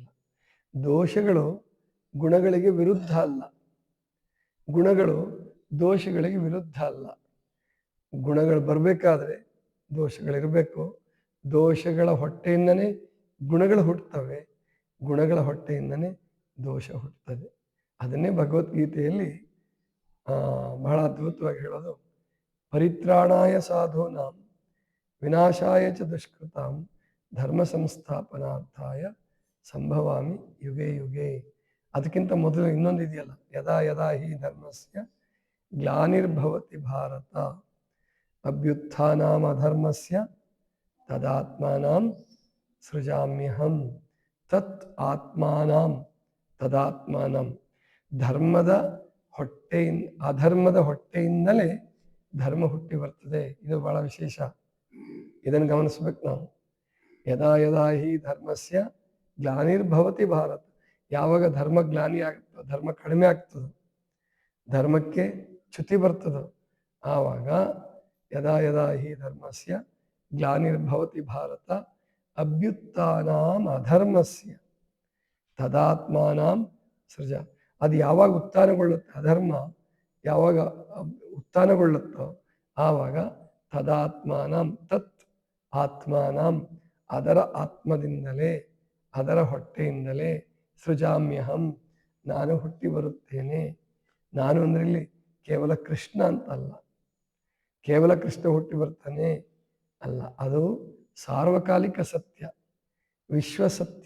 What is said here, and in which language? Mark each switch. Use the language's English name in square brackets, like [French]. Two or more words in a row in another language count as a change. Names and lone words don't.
[Kannada] ದೋಷಗಳು ಗುಣಗಳಿಗೆ ವಿರುದ್ಧ ಅಲ್ಲ, ಗುಣಗಳು ದೋಷಗಳಿಗೆ ವಿರುದ್ಧ ಅಲ್ಲ. ಗುಣಗಳು ಬರಬೇಕಾದ್ರೆ ದೋಷಗಳಿರಬೇಕು. ದೋಷಗಳ ಹೊಟ್ಟೆಯಿಂದನೇ ಗುಣಗಳು ಹುಟ್ಟುತ್ತವೆ, ಗುಣಗಳ ಹೊಟ್ಟೆಯಿಂದನೇ ದೋಷ ಹುಟ್ಟುತ್ತದೆ. ಅದನ್ನೇ ಭಗವದ್ಗೀತೆಯಲ್ಲಿ ಬಹಳ ಅದ್ಭುತವಾಗಿ ಹೇಳೋದು. [Sanskrit] ಪರಿತ್ರಾಣಾಯ ಸಾಧೂನಾಂ ವಿನಾಶಾಯ ಚ ದುಷ್ಕೃತಾಂ ಧರ್ಮ ಸಂಸ್ಥಾಪನಾರ್ಥಾಯ ಸಂಭವಾಮಿ ಯುಗೆ ಯುಗೆ. [Kannada] ಅದಕ್ಕಿಂತ ಮೊದಲು ಇನ್ನೊಂದು ಇದೆಯಲ್ಲ, [Sanskrit] ಯದಾ ಯದಾ ಹಿ ಧರ್ಮಸ್ಯ ಗ್ಲಾನಿರ್ಭವತಿ ಭಾರತ ಅಭ್ಯುತ್ಥಾನಾಂ ಅಧರ್ಮಸ್ಯ ತದಾತ್ಮಾನಾಂ ಸೃಜಾಮ್ಯಹಂ. ತತ್ ಆತ್ಮಾನಂ ತದಾತ್ಮಾನಂ. [Kannada] ಧರ್ಮದ ಅಧರ್ಮದ ಹೊಟ್ಟೆಯಿಂದಲೇ ಧರ್ಮ ಹುಟ್ಟಿ ಬರ್ತದೆ. ಇದು ಬಹಳ ವಿಶೇಷ, ಇದನ್ನು ಗಮನಿಸ್ಬೇಕು ನಾವು. [Sanskrit] ಯದಾ ಯದಾ ಹಿ ಧರ್ಮಸ್ಯ ಗ್ಲಾನಿರ್ಭವತಿ ಭಾರತ. [Kannada] ಯಾವಾಗ ಧರ್ಮ ಗ್ಲಾನಿ ಆಗ್ತದೋ, ಧರ್ಮ ಕಡಿಮೆ ಆಗ್ತದೋ, ಧರ್ಮಕ್ಕೆ ಚ್ಯುತಿ ಬರ್ತದೋ, ಆವಾಗ [Sanskrit] ಯದಾ ಯದಾ ಹಿ ಧರ್ಮಸ್ಯ ಗ್ಲಾನಿರ್ಭವತಿ ಭಾರತ ಅಭ್ಯುತ್ಥಾನಾಂ ಅಧರ್ಮಸ್ಯ ತದಾತ್ಮಾನಾಂ ಸೃಜ. [Kannada] ಅದು ಯಾವಾಗ ಉತ್ಥಾನಗೊಳ್ಳುತ್ತೆ, ಅಧರ್ಮ ಯಾವಾಗ ಉತ್ಥಾನಗೊಳ್ಳುತ್ತೋ ಆವಾಗ [Sanskrit] ತದಾತ್ಮಾನಂ ತತ್ ಆತ್ಮಾನಂ [Kannada] ಅದರ ಆತ್ಮದಿಂದಲೇ, ಅದರ ಹೊಟ್ಟೆಯಿಂದಲೇ ಸೃಜಾಮ್ಯಹಂ ನಾನು ಹುಟ್ಟಿ ಬರುತ್ತೇನೆ. ನಾನು ಅಂದ್ರೆ ಇಲ್ಲಿ ಕೇವಲ ಕೃಷ್ಣ ಅಂತಲ್ಲ, ಕೇವಲ ಕೃಷ್ಣ ಹುಟ್ಟಿ ಬರ್ತಾನೆ ಅಲ್ಲ, ಅದು ಸಾರ್ವಕಾಲಿಕ ಸತ್ಯ, ವಿಶ್ವಸತ್ಯ.